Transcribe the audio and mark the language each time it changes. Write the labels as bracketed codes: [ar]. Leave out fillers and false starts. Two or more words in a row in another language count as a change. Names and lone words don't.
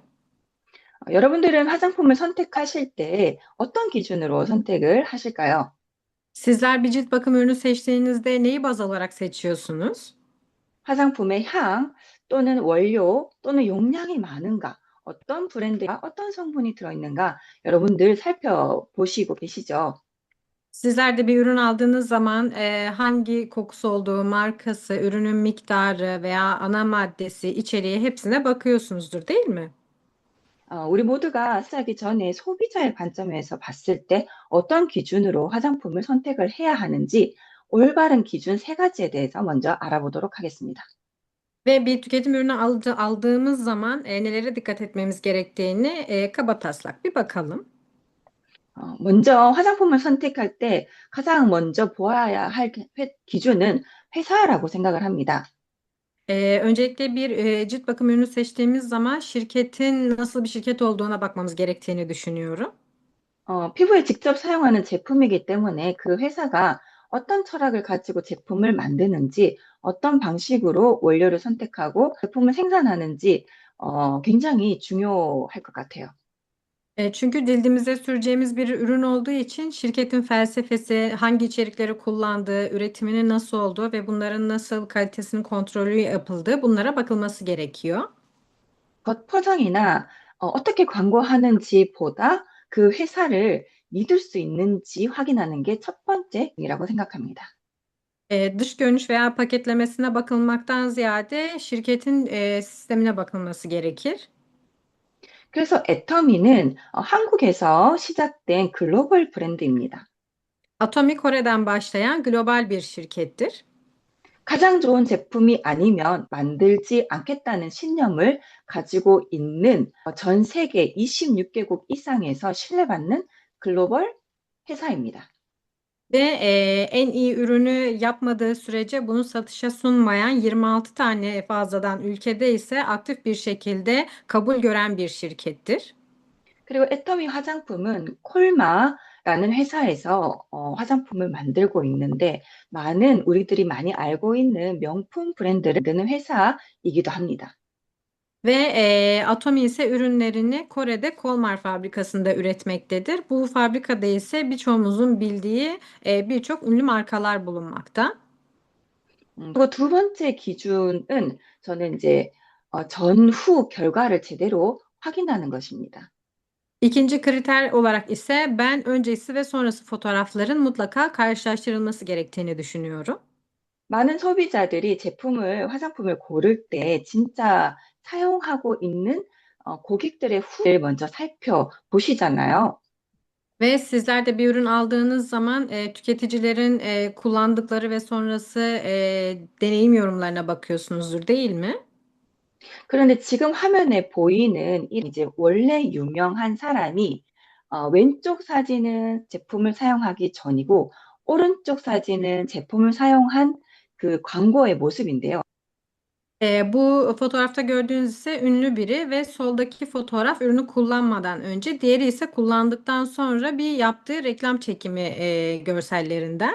[ko] 여러분들은 화장품을 선택하실 때 어떤 기준으로 선택을 하실까요? [tr] Sizler bir cilt bakım ürünü seçtiğinizde neyi baz alarak seçiyorsunuz? [ko] 화장품의 향 또는 원료 또는 용량이 많은가, 어떤 브랜드가 어떤 성분이 들어있는가 여러분들 살펴보시고 계시죠? [tr] Sizler de bir ürün aldığınız zaman hangi kokusu olduğu, markası, ürünün miktarı veya ana maddesi, içeriği hepsine bakıyorsunuzdur, değil mi? [ko] 우리 모두가 쓰기 전에 소비자의 관점에서 봤을 때 어떤 기준으로 화장품을 선택을 해야 하는지 올바른 기준 세 가지에 대해서 먼저 알아보도록 하겠습니다. [tr] Ve bir tüketim ürünü aldığımız zaman nelere dikkat etmemiz gerektiğini kabataslak bir bakalım. [ko] 먼저 화장품을 선택할 때 가장 먼저 보아야 할 기준은 회사라고 생각을 합니다. [tr] Öncelikle bir cilt bakım ürünü seçtiğimiz zaman şirketin nasıl bir şirket olduğuna bakmamız gerektiğini düşünüyorum. [ko] 피부에 직접 사용하는 제품이기 때문에 그 회사가 어떤 철학을 가지고 제품을 만드는지, 어떤 방식으로 원료를 선택하고 제품을 생산하는지 굉장히 중요할 것 같아요. [tr] Çünkü cildimize süreceğimiz bir ürün olduğu için şirketin felsefesi, hangi içerikleri kullandığı, üretiminin nasıl olduğu ve bunların nasıl kalitesinin kontrolü yapıldığı bunlara bakılması gerekiyor. [ko] 겉 포장이나 어떻게 광고하는지보다 그 회사를 믿을 수 있는지 확인하는 게 첫 번째이라고 생각합니다. [tr] Dış görünüş veya paketlemesine bakılmaktan ziyade şirketin sistemine bakılması gerekir. [ko] 그래서 애터미는 한국에서 시작된 글로벌 브랜드입니다. [tr] Atomi Kore'den başlayan global bir şirkettir. [ko] 가장 좋은 제품이 아니면 만들지 않겠다는 신념을 가지고 있는 전 세계 26개국 이상에서 신뢰받는 글로벌 회사입니다. [tr] Ve en iyi ürünü yapmadığı sürece bunu satışa sunmayan 26 tane fazladan ülkede ise aktif bir şekilde kabul gören bir şirkettir. [ko] 그리고 애터미 화장품은 콜마라는 회사에서 화장품을 만들고 있는데 많은 우리들이 많이 알고 있는 명품 브랜드를 만드는 회사이기도 합니다. [tr] Ve Atomi ise ürünlerini Kore'de Kolmar fabrikasında üretmektedir. Bu fabrikada ise birçoğumuzun bildiği birçok ünlü markalar bulunmakta. [ko] 그리고 두 번째 기준은 저는 이제 전후 결과를 제대로 확인하는 것입니다. [tr] İkinci kriter olarak ise ben öncesi ve sonrası fotoğrafların mutlaka karşılaştırılması gerektiğini düşünüyorum. [ko] 많은 소비자들이 화장품을 고를 때 진짜 사용하고 있는 고객들의 후기를 먼저 살펴보시잖아요. [tr] Ve sizler de bir ürün aldığınız zaman tüketicilerin kullandıkları ve sonrası deneyim yorumlarına bakıyorsunuzdur, değil mi? [ko] 그런데 지금 화면에 보이는 이제 원래 유명한 사람이 왼쪽 sa진은 제품을 사용하기 전이고 오른쪽 사진은 제품을 사용한 그 광고의 모습인데요. [tr] Bu fotoğrafta gördüğünüz ise ünlü biri ve soldaki fotoğraf ürünü kullanmadan önce, diğeri ise kullandıktan sonra bir yaptığı reklam çekimi görsellerinden.